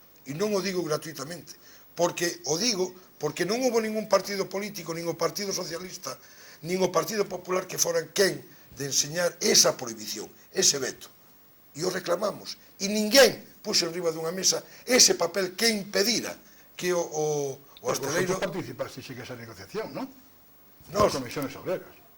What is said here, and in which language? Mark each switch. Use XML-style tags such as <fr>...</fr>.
<gl>E non o digo gratuitamente, porque o digo porque non houve ningún partido político, nin o Partido Socialista, nin o Partido Popular que foran quen de enseñar esa prohibición, ese veto. E o reclamamos. E ninguén puxo en riba dunha mesa ese papel que impedira que o hosteleiro...</gl> <es>Vosotros participasteis en esa negociación, ¿no?</es> <gl>Nos,</gl> <es>Las comisiones obreras.</es>